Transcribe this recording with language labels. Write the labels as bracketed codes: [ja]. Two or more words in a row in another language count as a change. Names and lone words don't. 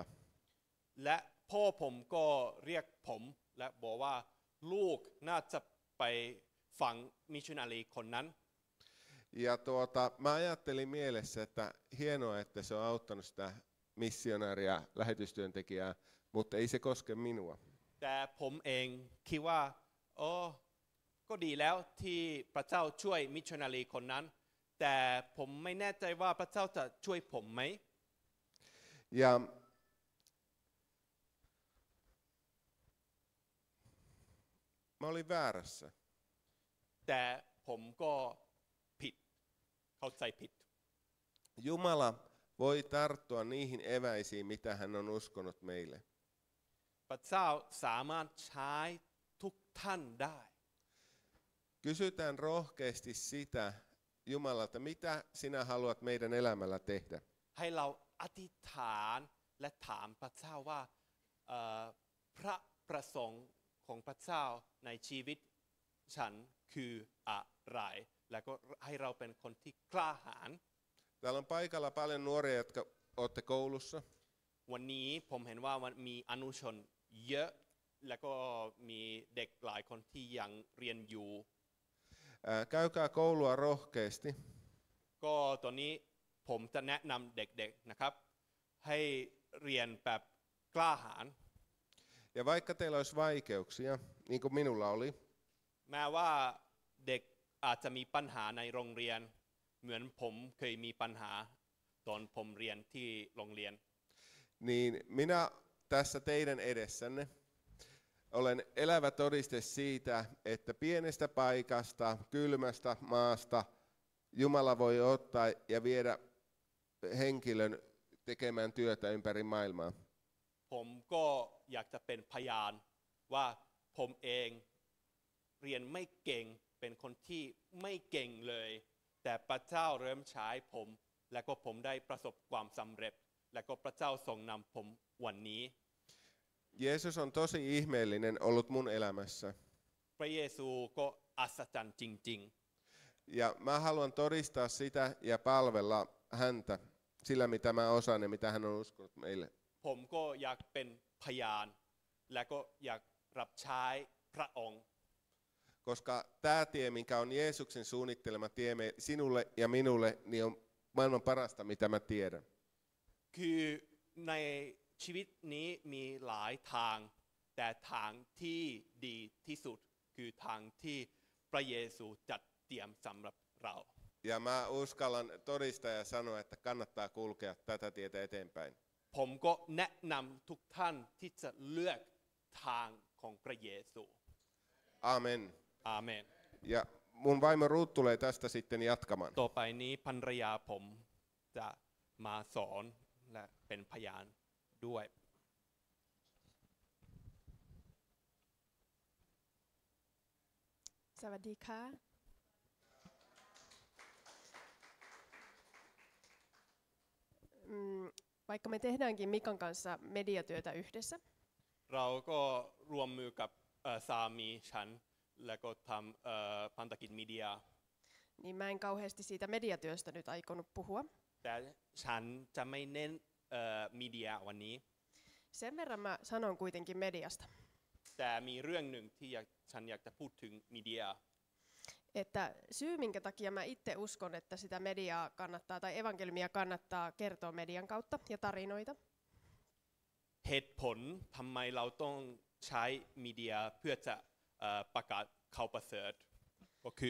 [th] และพ่อผมก็เรียกผมและบอกว่าลูกน่าจะไปฟังมิชชันนารีคนนั้น [fi] Ja mä ajattelin mielessä, että hienoa, että se on auttanut sitä missionaaria, lähetystyöntekijää, mutta ei se koske minua. [th] แต่ผมเองคิดว่าก็ดีแล้วที่พระเจ้าช่วยมิชชันนารีคนนั้น แต่ผมไม่แน่ใจว่าพระเจ้าจะช่วยผมไหม [fi] Ja mä olin väärässä. [th] แต่ผมก็ผิดเข้าใจผิด [fi] Jumala voi tarttua niihin eväisiin, mitä hän on uskonut meille. [th] พระเจ้าสามารถใช้ทุกท่านได้ [fi] Kysytään rohkeasti sitä Jumalalta, mitä sinä haluat meidän elämällä tehdä. [th] ให้เราอธิษฐานและถามพระเจ้าว่าพระประสงค์ของพระเจ้าในชีวิตฉันคืออะไรและก็ให้เราเป็นคนที่กล้าหาญ [fi] Täällä on paikalla paljon nuoria, jotka olette koulussa. [th] วันนี้ผมเห็นว่ามันมีอนุชนเยอะแล้วก็มีเด็กหลายคนที่ยังเรียนอยู่ [fi] Käykää koulua rohkeasti. [th] ก็ตอนนี้ผมจะแนะนำเด็กๆนะครับให้เรียนแบบกล้าหาญ [fi] Ja vaikka teillä olisi vaikeuksia, niin kuin minulla oli, [th] แม้ว่าเด็กอาจจะมีปัญหาในโรงเรียนเหมือนผมเคยมีปัญหาตอนผมเรียนที่โรงเรียน [fi] niin minä tässä teidän edessänne olen elävä todiste siitä, että pienestä paikasta, kylmästä maasta Jumala voi ottaa ja viedä henkilön tekemään työtä ympäri maailmaa. [th] ผมก็อยากจะเป็นพยานว่าผมเองเรียนไม่เก่งเป็นคนที่ไม่เก่งเลยแต่พระเจ้าเริ่มใช้ผมและก็ผมได้ประสบความสำเร็จและก็พระเจ้าทรงนำผมวันนี้ [fi] Jeesus on tosi ihmeellinen ollut mun elämässä. [th] พระเยซูก็อัศจรรย์จริง [fi] Ja mä haluan todistaa sitä ja palvella häntä sillä, mitä mä osaan ja mitä hän on uskonut meille. [th] ๆผมก็อยากเป็นพยานและก็อยากรับใช้พระองค์ [fi] Koska tämä tie, mikä on Jeesuksen suunnittelema tie sinulle ja minulle, niin on maailman parasta, mitä mä tiedän. [th] คือในชีวิตนี้มีหลายทางแต่ทางที่ดีที่สุดคือทางที่พระเยซูจัดเตรียมสำหรับเรา [fi] Ja mä uskallan todistaa ja sanoa, että kannattaa kulkea tätä tietä eteenpäin. [th] ผมก็แนะนำทุกท่านที่จะเลือกทางของพระเยซู [fi] Amen. [th] อาเมน [fi] Ja mun vaimo Ruut tulee tästä sitten jatkamaan. [th] ต่อไปนี้ภรรยาผมจะมาสอนและเป็นพยานด้วย สวัสดีค่ะ [fi] vaikka me tehdäänkin Mikan kanssa mediatyötä yhdessä, [th] เราก็ร่วมมือกับสามีฉันแล้วก็ทำพันธกิจมีเดีย [fi] niin mä en kauheasti siitä mediatyöstä nyt aikonut puhua. [th] แต่ฉันจะไม่เน้นมีเดียวันนี้ [fi] Sen verran mä sanon kuitenkin mediasta, [th] แต่มีเรื่องหนึ่งที่ฉันอยากจะพูดถึงมีเดีย [fi] että syy minkä takia mä itse uskon, että sitä mediaa kannattaa tai evankeliumia kannattaa kertoa median kautta ja tarinoita, [th] เหตุผลทำไมเราต้องใช้มีเดียเพื่อจะประกาศข่าวประเสริฐก็คือ